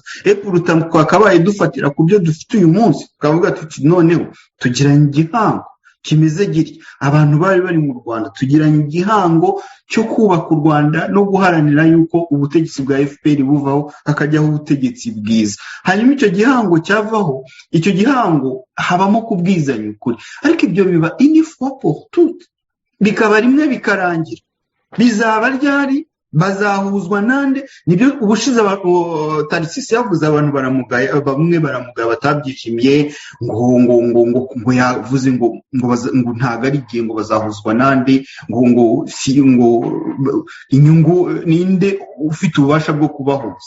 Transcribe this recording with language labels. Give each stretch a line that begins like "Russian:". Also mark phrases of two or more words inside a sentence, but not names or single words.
Kinyarwanda: Epuruta twakabaye dufatira ku byo dufite uyu munsi, tukavuga tuti noneho tugiranye igihango kimeze gitya. Abantu bari mu Rwanda tugiranye igihango cyo kubaka u Rwanda no guharanira yuko ubutegetsi bwa FPR buvaho hakajyaho ubutegetsi bwiza. Hanyuma icyo gihango cyavaho, icyo gihango habamo kubwizanya ukuri. Ariko ibyo biba
French: une fois pour toutes,
Kinyarwanda: bikaba rimwe bikarangira. Bizaba ryari? Bazahuzwa nande? Nibyo ubushize Tarisisi yavuze, abantu baramugaye, bamwe baramugaye batabyishimiye, ngo yavuze ngo ntago ari igihe, ngo bazahuzwa nande, ngo inyungu ninde ufite ububasha bwo kubahuza.